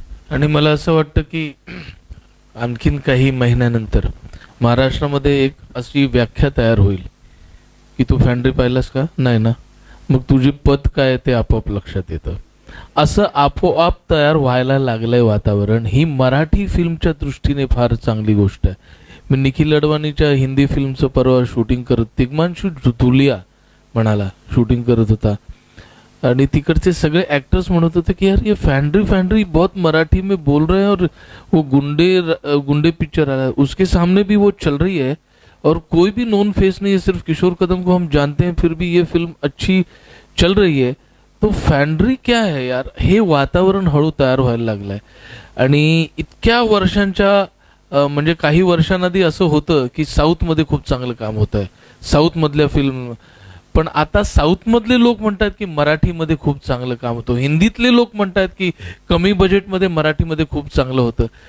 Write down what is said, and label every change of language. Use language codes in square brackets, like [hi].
[mr] आणि मला असं वाटतं की आणखीन काही महिन्यानंतर महाराष्ट्रामध्ये एक अशी व्याख्या तयार होईल की तू फॅन्ड्री पाहिलास का, नाही ना, मग तुझी पत काय ते आपोआप लक्षात येतं. असं आपोआप तयार व्हायला लागलंय वातावरण. ही मराठी फिल्मच्या दृष्टीने फार चांगली गोष्ट आहे. मी निखिल अडवाणीच्या हिंदी फिल्मचं परवा शूटिंग करत, तिग्मांशू धुलिया म्हणाला शूटिंग करत होता आणि तिकडचे सगळे ऍक्टर्स म्हणत होते की [hi] यार ये फैंड्री बहुत मराठी में बोल रहे हैं और वो गुंडे पिक्चर आ रहा है उसके सामने भी वो चल रही है और कोई भी नोन फेस नहीं है, सिर्फ किशोर कदम को हम जानते हैं, फिर भी ये फिल्म अच्छी चल रही है. तो फॅन्ड्री क्या है यार, [mr] हे वातावरण हळू तयार व्हायला लागलंय. आणि इतक्या वर्षांच्या म्हणजे काही वर्षांआधी असं होतं की साऊथ मध्ये खूप चांगलं काम होत आहे, साऊथ मधल्या फिल्म पण आता साऊथ मधले लोक म्हणतात की मराठीमध्ये खूप चांगलं काम होतं, हिंदीतले लोक म्हणतात की कमी बजेटमध्ये मराठीमध्ये खूप चांगलं होतं.